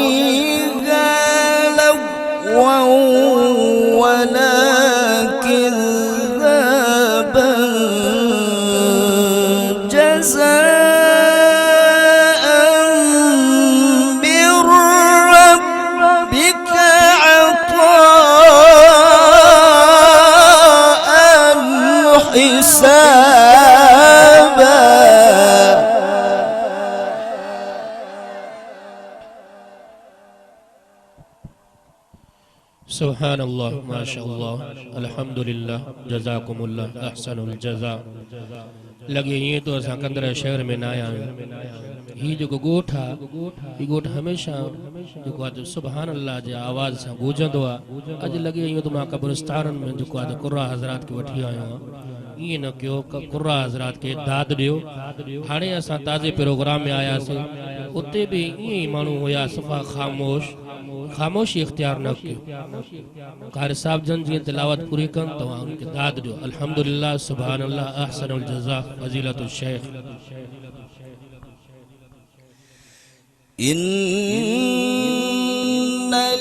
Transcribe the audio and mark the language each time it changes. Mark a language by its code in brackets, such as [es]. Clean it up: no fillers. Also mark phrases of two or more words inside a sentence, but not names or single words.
[ar] فيها لغوا ولا كذابا جزاء من ربك عطاء حسابا. سبحان الله ما شاء الله الحمد لله جزاكم الله احسن الجزاء. [sd] लगे ये तो असां कंदड़ शहर में न आया आहियूं। हीउ जेको ॻोठु आहे हीउ ॻोठु हमेशह जेको आहे [ar] سبحان الله [sd] जे आवाज़ सां गूंजंदो आहे। अॼु लॻे ईअं त मां क़ब्रिस्ताननि में जेको आहे क़ुर्रा हज़रात खे वठी आयो आहियां। ईअं न कयो क़ुर्रा हज़रात खे दाद ॾियो। हाणे असां ताज़े प्रोग्राम में आयासीं, उते बि ईअं ई माण्हू हुया सफ़ा ख़ामोशी इख्तियार न कयो। कारी साहब जन जीअं तिलावत पूरी कनि तव्हां उनखे दाद ॾियो। [ar] الحمد لله سبحان الله أحسن الجزاء فضيلة الشيخ. إن